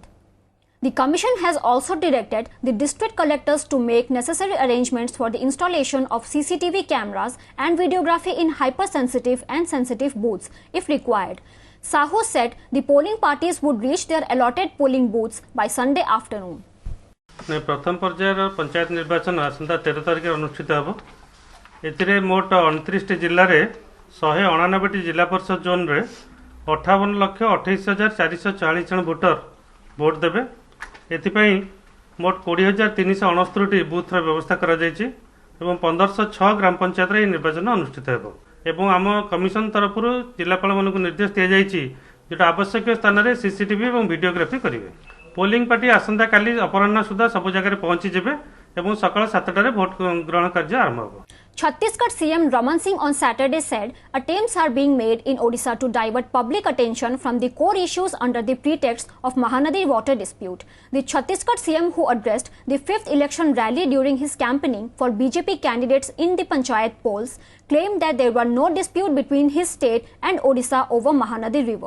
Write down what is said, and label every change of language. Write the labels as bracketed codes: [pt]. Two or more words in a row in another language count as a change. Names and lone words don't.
[en] The Commission has also directed the district collectors to make necessary arrangements for the installation of CCTV cameras and videography in hypersensitive and sensitive booths if required. Sahu said the polling parties would reach their allotted polling booths by Sunday afternoon. [or] ପ୍ରଥମ ପର୍ଯ୍ୟାୟର ପଞ୍ଚାୟତ ନିର୍ବାଚନ ଆସନ୍ତା 13 ତାରିଖ ଅନୁଷ୍ଠିତ ହେବ। ଏଥିରେ ମୋଟ 29 ଜିଲ୍ଲା ରେ 199 ଜିଲ୍ଲା ପରିଷଦ ଜୋନ ରେ 58,28,440 ଜଣ ଭୋଟର ଭୋଟ ଦେବେ। ଏଥିପାଇଁ ମୋଟ 20,369 ବୁଥ ବ୍ୟବସ୍ଥା କରା ଯାଉଛି ଏବଂ 1506 ଗ୍ରାମ ପଞ୍ଚାୟତ ରେ ନିର୍ବାଚନ ଅନୁଷ୍ଠିତ ହେବ ଏବଂ ଆମ କମିଶନ ତରଫ ଜିଲ୍ଲାପାଳ ମାନଙ୍କ ନିର୍ଦ୍ଦେଶ ଦିଆ ଯାଉଛି ଯେଉଁଟା ଆବଶ୍ୟକ ସ୍ଥାନ ରେ ସିସିଟିଭି ଏବଂ ଭିଡିଓଗ୍ରାଫି କରିବେ। [en] polling party [or] ଆସନ୍ତା କାଲି ଅପରାହ୍ଣ ସୁଦ୍ଧା ସବୁ ଜାଗା ପହଞ୍ଚି ଯିବେ ଏବଂ ସକାଳ 7ଟା ରେ ଭୋଟ ଗ୍ରହଣ କାର୍ଯ୍ୟ ଆରମ୍ଭ ହେବ। [en] Chhattisgarh CM Raman Singh on Saturday said attempts are being made in Odisha to divert public attention from the core issues under the pretext of Mahanadi water dispute. The Chhattisgarh CM, who addressed the 5th election rally during his campaigning for BJP candidates in the Panchayat polls, claimed that there were no dispute between his state and Odisha over Mahanadi river.